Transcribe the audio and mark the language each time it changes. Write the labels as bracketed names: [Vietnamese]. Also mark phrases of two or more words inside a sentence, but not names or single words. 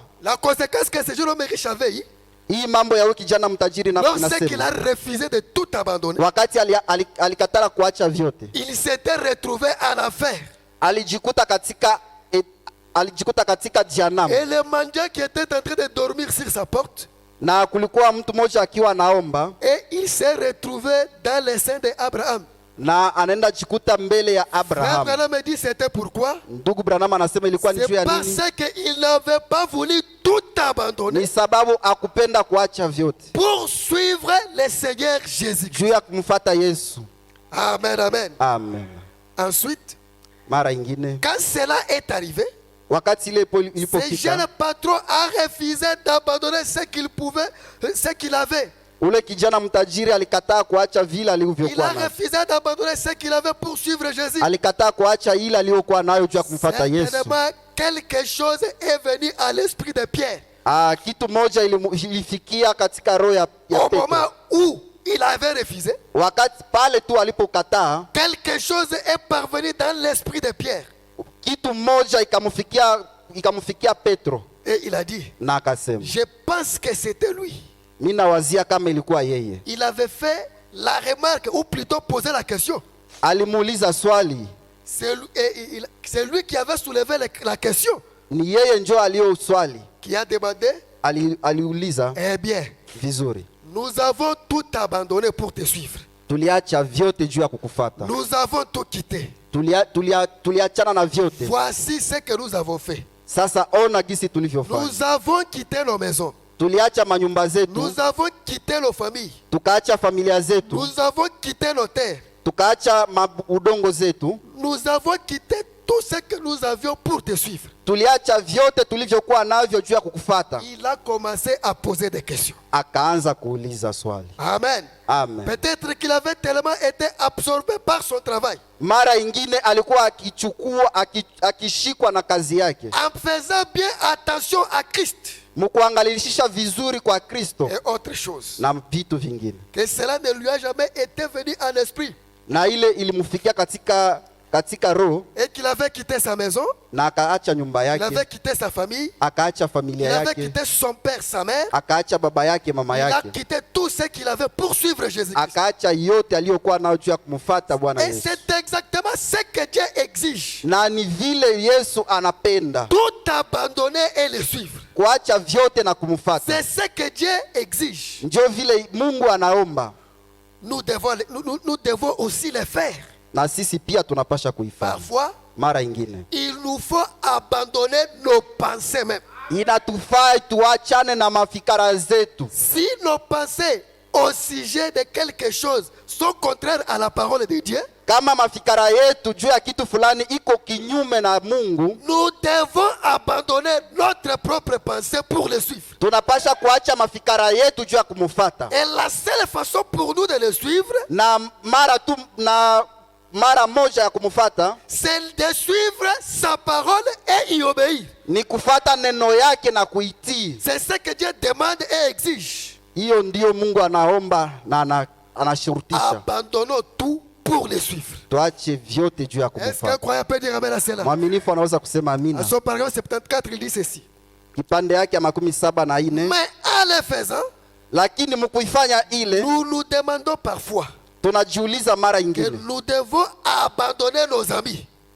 [French] La conséquence que ce jeune homme riche avait eu, [Swahili] Hii mambo ya huyu kijana mtajiri na [French] lorsqu'il a [Swahili] inasema, [French] refusé de tout abandonner, [Swahili] wakati alikatala kuacha vyote, [French] il s'était retrouvé en enfer. [Swahili] alijikuta katika jehanamu, [French] Et le mendiant qui était en train de dormir sur sa porte, [Swahili] na kulikuwa mtu mmoja akiwa naomba, [French] et il s'est retrouvé dans le sein d'Abraham. [Swahili] na anaenda jikuta mbele ya [French] Frère [Swahili] Abraham. [French] Branham me dit c'était pourquoi? [Swahili] Ndugu Branham anasema ilikuwa ni juu [French] C'est [Swahili] ya [French] parce [Swahili] nini? [French] qu'il n'avait pas voulu tout abandonner [Swahili] Ni sababu akupenda kuacha vyote [French] pour suivre le Seigneur Jésus-Christ. [Swahili] juu ya kumfuata Yesu. [French] Amen, amen. [Swahili] Amen. [French] Ensuite, [Swahili] Mara ingine [French] quand cela est arrivé, [Swahili] wakati ile [French] ce [Swahili] ilipofika, [French] jeune patron a refusé d'abandonner ce qu'il pouvait, ce qu'il avait. [Swahili] ule kijana mtajiri alikataa kuacha vile [French] Il a [Swahili] alivyokuwa nayo, [French] refusé d'abandonner ce qu'il avait pour suivre Jésus. [Swahili] alikataa kuacha ile aliyokuwa nayo juu ya kumfuata Yesu. [French] Certainement, quelque chose est venu à l'esprit de Pierre. [Swahili] Kitu moja ilifikia katika roho ya [French] Au [Swahili] Petro. [French] moment où il avait refusé, [Swahili] Wakati pale tu alipokataa, [French] quelque chose est parvenu dans l'esprit de Pierre. [Swahili] kitu moja ikamfikia Petro, [French] Et il a dit, [Swahili] na akasema, [French] je pense que c'était lui. [Swahili] mimi nawazia kama ilikuwa yeye. [French] Il avait fait la remarque, ou plutôt posé la question. [Swahili] Alimuuliza swali, [French] C'est lui qui avait soulevé la question, [Swahili] ni yeye njo aliyo swali, [French] qui a demandé, [Swahili] aliuliza [French] eh bien, [Swahili] vizuri, [French] nous avons tout abandonné pour te suivre. [Swahili] tuliacha vyote juu ya kukufata, [French] Nous avons tout quitté. [Swahili] tuliachana na vyote. [French] Voici ce que nous avons fait. [Swahili] Sasa ona gisi tulivyofanya, [French] Nous avons quitté nos maisons. [Swahili] tuliacha manyumba zetu, [French] Nous avons quitté nos familles. [Swahili] tukaacha familia zetu, [French] Nous avons quitté nos terres. [Swahili] tukaacha udongo zetu, [French] Nous avons quitté tout ce que nous avions pour te suivre. [Swahili] tuliacha vyote tulivyokuwa navyo juu ya kukufata. [French] Il a commencé à poser des questions. [Swahili] Akaanza kuuliza swali. [French] Amen. [Swahili] Amen. [French] Peut-être qu'il avait tellement été absorbé par son travail, [Swahili] Mara ingine alikuwa akishikwa na kazi yake, [French] en faisant bien attention à Christ [Swahili] mkuangalishisha vizuri kwa Kristo [French] et autre chose, [Swahili] na vitu vingine, [French] que cela ne lui a jamais été venu en esprit, [Swahili] na ile ilimfikia katika roho, [French] et qu'il avait quitté sa maison, [Swahili] na akaacha nyumba [French] il avait [Swahili] yake, [French] quitté sa famille, [Swahili] akaacha [French] il [Swahili] familia [French] avait [Swahili] yake, [French] quitté son père, sa mère, [Swahili] akaacha baba yake, mama [French] il a [Swahili] yake, [French] quitté tout ce qu'il avait pour suivre Jésus-Christ. [Swahili] akaacha yote aliyokuwa nayo juu ya kumfuata Bwana [French] Et [Swahili] Yesu. [French] c'est exactement ce que Dieu exige. [Swahili] Na ni vile Yesu anapenda [French] Tout abandonner et le suivre. [Swahili] kuacha vyote na kumfuata, [French] C'est ce que Dieu exige. [Swahili] ndio vile Mungu anaomba, [French] Nous devons aussi le faire. [Swahili] na sisi pia tunapasha kuifanya. [French] Parfois, [Swahili] Mara ingine [French] il nous faut abandonner nos pensées même. [Swahili] inatufaa tuachane na mafikara zetu. [French] Si nos pensées au sujet de quelque chose sont contraires à la parole de Dieu, [Swahili] Kama mafikara yetu juu ya kitu fulani iko kinyume na Mungu, [French] nous devons abandonner notre propre pensée pour le suivre. [Swahili] tunapasha kuacha mafikara yetu juu ya kumfuata, [French] Et la seule façon pour nous de le suivre, [Swahili] na mara moja ya kumfuata [French] c'est de suivre sa parole et y obéir. [Swahili] ni kufuata neno yake na kuitii. [French] C'est ce que Dieu demande et exige. [Swahili] Hiyo ndiyo Mungu anaomba na anashurutisha, [French] Abandonnons tout pour le suivre. [Swahili] tuache vyote juu ya [French] Est-ce qu'un [Swahili] kumfuata. [French] croyant peut dire amen à cela? [Swahili] Mwaminifu anaweza kusema [French] À [Swahili] amina. [French] son paragraphe 74, il dit ceci. [Swahili] Kipande yake ya 74, [French] Mais en le faisant, [Swahili] lakini mkuifanya ile [French] nous nous demandons parfois [Swahili] tunajiuliza mara [French] que [Swahili] ingine, [French] nous devons abandonner nos amis.